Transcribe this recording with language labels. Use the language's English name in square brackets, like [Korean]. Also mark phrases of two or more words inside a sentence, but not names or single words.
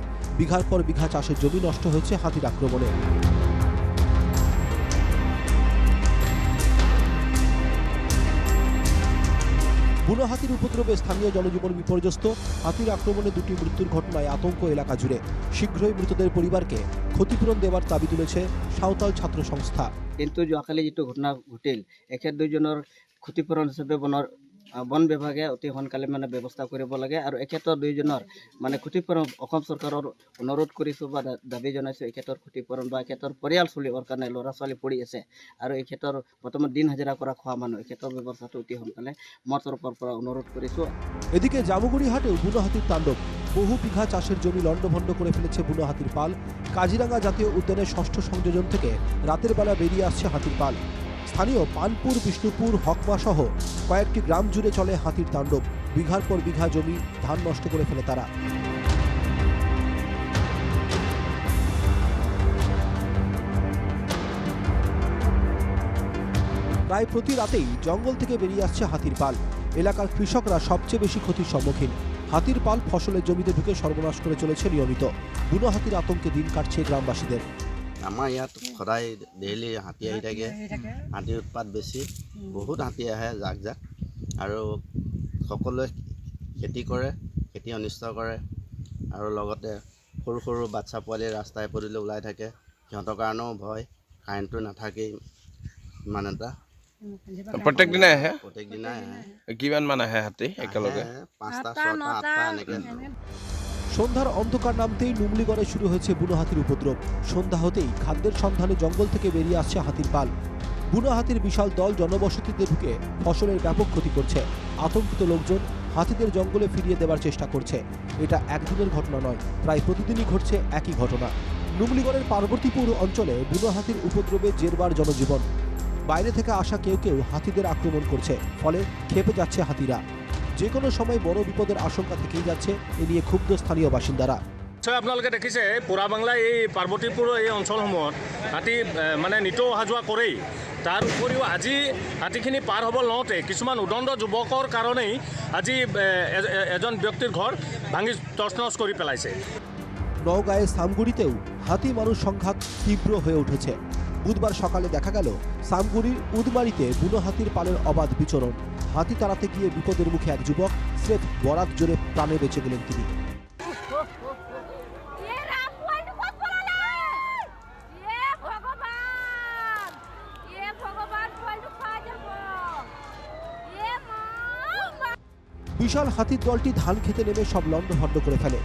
[Bangla] বিঘার পর বিঘা চাষের জমি নষ্ট হয়েছে হাতির আক্রমণে। বুনো হাতির উপদ্রবে স্থানীয় জনজীবন বিপর্যস্ত। হাতির আক্রমণে দুটি মৃত্যুর ঘটনায় আতঙ্ক এলাকা জুড়ে। শীঘ্রই মৃতদের পরিবারকে ক্ষতিপূরণ দেওয়ার দাবি তুলেছে সাঁওতাল ছাত্র সংস্থা। [Assamese] কিন্তু যোৱাকালি যিটো ঘটনা ঘটিল, এখেত দুইজনৰ ক্ষতিপূৰণ হিচাপে বন বিভাগে অতি সোনকালে ব্যৱস্থা কৰিব লাগে আৰু এখেতৰ দুইজনৰ ক্ষতিপূৰণ অসম চৰকাৰৰ অনুৰোধ কৰিছোঁ বা দাবী জনাইছোঁ। এখেতৰ ক্ষতিপূৰণ বা এখেতৰ পৰিয়াল চলিবৰ কাৰণে ল'ৰা ছোৱালী পঢ়ি আছে আৰু এখেতৰ বৰ্তমান দিন হাজিৰা কৰা খোৱা মানুহ, এখেতৰ ব্যৱস্থাটো অতি সোনকালে মোৰ তৰফৰ পৰা অনুৰোধ কৰিছোঁ। [Bangla] এদিকে জামুগুড়ি হাটেও বুনো হাতির তাণ্ডব। বহু বিঘা চাষের জমি লণ্ডভণ্ড করে ফেলেছে বুনো হাতির পাল। কাজিরাঙ্গা জাতীয় উদ্যানের ষষ্ঠ সংযোজন থেকে রাতের বেলা বেরিয়ে আসছে হাতির পাল। স্থানীয় পানপুর, বিষ্ণুপুর, হকমা সহ কয়েকটি গ্রাম জুড়ে চলে হাতির তাণ্ডব। বিঘার পর বিঘা জমি ধান নষ্ট করে ফেলে তারা। প্রায় প্রতি রাতেই জঙ্গল থেকে বেরিয়ে আসছে হাতির পাল। এলাকার কৃষকরা সবচেয়ে বেশি ক্ষতির সম্মুখীন। হাতির পাল ফসলের জমিতে ঢুকে সর্বনাশ করে চলেছে নিয়মিত। বুনো হাতির আতঙ্কে দিন কাটছে গ্রামবাসীদের। [Assamese] আমাৰ ইয়াত সদায় ডেইলি হাতী আহি থাকে। হাতীৰ উৎপাত বেছি, বহুত হাতী আহে জাক জাক, আৰু সকলোৱে খেতি কৰে, খেতি অনিষ্ট কৰে, আৰু লগতে সৰু সৰু বাচ্চা পোৱালি ৰাস্তাই পদূলিলৈ ওলাই থাকে। সিহঁতৰ কাৰণেও ভয়, কাৰেণ্টটো নাথাকেই ইমান এটা। প্ৰত্যেক দিনাই আহে? প্ৰত্যেক দিনাই আহে। কিমান মান আহে হাতী একেলগে? 5টা 6টা 8টা এনেকৈ। [Bangla] সন্ধ্যার অন্ধকার নামতেই নুমলিগড়ে শুরু হয়েছে বুনো হাতির উপদ্রব। সন্ধ্যা হতেই খাদ্যের সন্ধানে জঙ্গল থেকে বেরিয়ে আসছে হাতির পাল। বুনো হাতির বিশাল দল জনবসতিতে ঢুকে ফসলের ব্যাপক ক্ষতি করছে। আতঙ্কিত লোকজন হাতিদের জঙ্গলে ফিরিয়ে দেওয়ার চেষ্টা করছে। এটা একদিনের ঘটনা নয়, প্রায় প্রতিদিনই ঘটছে একই ঘটনা। নুমলিগড়ের পার্বতীপুর অঞ্চলে বুনো হাতির উপদ্রবে জেরবার জনজীবন। বাইরে থেকে আসা কেউ কেউ হাতিদের আক্রমণ করছে, ফলে খেপে যাচ্ছে হাতিরা। যে কোনো সময় বড় বিপদের আশঙ্কা থেকেই যাচ্ছে, এ নিয়ে ক্ষুব্ধ স্থানীয় বাসিন্দারা। [Assamese] আপোনালোকে দেখিছে পুৰা বাংলাৰ এই পাৰ্বতীপুৰৰ এই অঞ্চলসমূহত হাতী নিতৌ অহা যোৱা কৰেই। তাৰ উপৰিও আজি হাতীখিনি পাৰ হ'ব লওঁতে কিছুমান উদণ্ড যুৱকৰ কাৰণেই আজি এজন ব্যক্তিৰ ঘৰ ভাঙি তছনছ কৰি পেলাইছে। [Bangla] নওগাঁয়ের সামগুড়িতেও হাতি মানুষ সংঘাত তীব্র হয়ে উঠেছে। বুধবার সকালে দেখা গেল সামগুড়ির উদমারিতে বুনো হাতির পালের অবাধ বিচরণ। হাতি তাড়াতে গিয়ে বিপদের মুখে এক যুবক স্রেফ বরাত জোরে প্রাণে বেঁচে গেলেন তিনি। বিশাল হাতির দলটি ধান খেতে নেমে সব লণ্ডভণ্ড করে ফেলে।